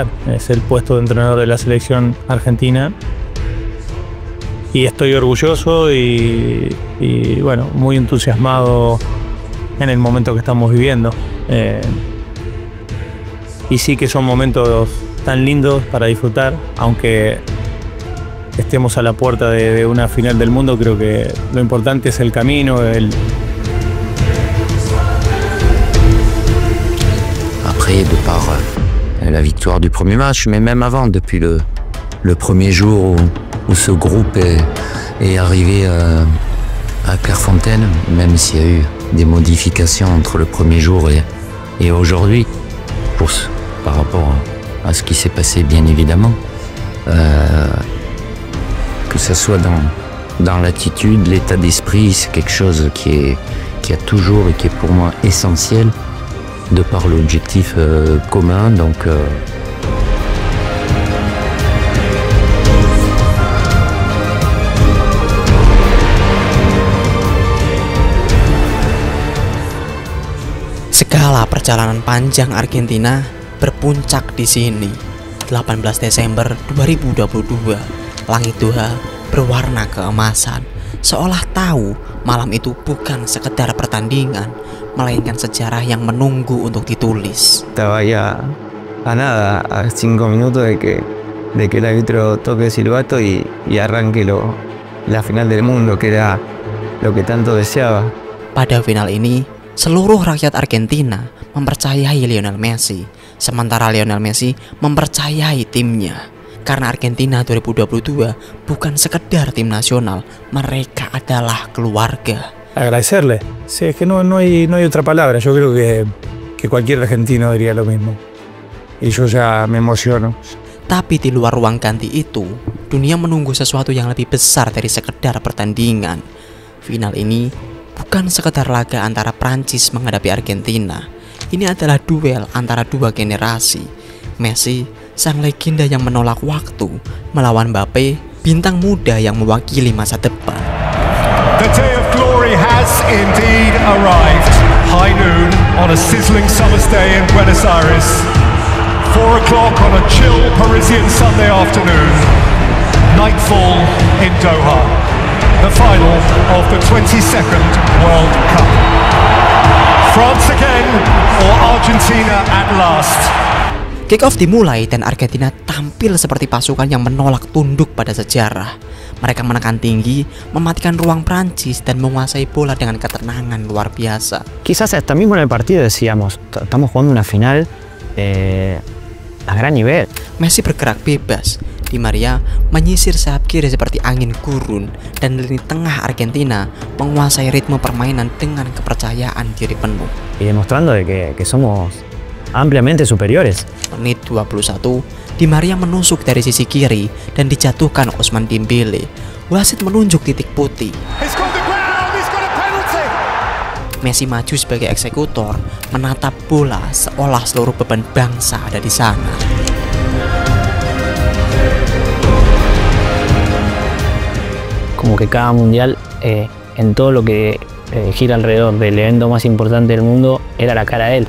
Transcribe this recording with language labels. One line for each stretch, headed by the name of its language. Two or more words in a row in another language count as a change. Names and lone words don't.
Spanish: Es el puesto de entrenador de la selección argentina. Y estoy orgulloso y bueno, muy entusiasmado en el momento que estamos viviendo. Y sí que son momentos tan lindos para disfrutar, aunque estemos a la puerta de una final del mundo. Creo que lo importante es el camino,
French: Après, de par la victoire du premier match, mais même avant, depuis le premier jour où ce groupe est arrivé à Clairefontaine, même s'il y a eu des modifications entre le premier jour et aujourd'hui, par rapport à ce qui s'est passé bien évidemment, que ce soit dans l'attitude, l'état d'esprit, c'est quelque chose qui a toujours et qui est pour moi essentiel de par l'objectif commun. Donc,
Indonesian: Segala perjalanan panjang Argentina berpuncak di sini. 18 Desember 2022, langit Doha berwarna keemasan, seolah tahu malam itu bukan sekedar pertandingan, melainkan sejarah yang menunggu untuk ditulis.
Spanish: Estaba ya a nada, a 5 minutos de que el árbitro toque el silbato y arranque la final del mundo, que era lo que tanto deseaba.
Indonesian: Pada final ini, seluruh rakyat Argentina mempercayai Lionel Messi, sementara Lionel Messi mempercayai timnya. Karena Argentina 2022 bukan sekedar tim nasional, mereka adalah keluarga.
Spanish: Agradecerle. Sí, es que no hay otra palabra. Yo creo que cualquier argentino diría lo mismo. Y yo ya me emociono.
Indonesian: Tapi di luar ruang ganti itu, dunia menunggu sesuatu yang lebih besar dari sekedar pertandingan. Final ini bukan sekedar laga antara Prancis menghadapi Argentina. Ini adalah duel antara dua generasi. Messi, sang legenda yang menolak waktu, melawan Mbappe, bintang muda yang mewakili masa depan.
English: The day of glory has indeed arrived. High noon on a sizzling summer's day in Buenos Aires. 4 o'clock on a chill Parisian Sunday afternoon. Nightfall in Doha. The final of the 22nd World Cup. France again or Argentina at last.
Indonesian: Kick-off dimulai dan Argentina tampil seperti pasukan yang menolak tunduk pada sejarah. Mereka menekan tinggi, mematikan ruang Prancis dan menguasai bola dengan ketenangan luar biasa.
Spanish: Quizás hasta mismo en el partido decíamos, estamos jugando una final a gran nivel.
Indonesian: Messi bergerak bebas. Di Maria menyisir sayap kiri seperti angin gurun, dan lini tengah Argentina menguasai ritme permainan dengan kepercayaan diri penuh.
Spanish: Y demostrando de que somos ampliamente superiores.
Indonesian: Menit 21, Di Maria menusuk dari sisi kiri dan dijatuhkan Ousmane Dembele. Wasit menunjuk titik putih. Messi maju sebagai eksekutor, menatap bola seolah seluruh beban bangsa ada di sana.
Spanish: Como que cada mundial, en todo lo que gira alrededor del evento más importante del mundo, era la cara de él.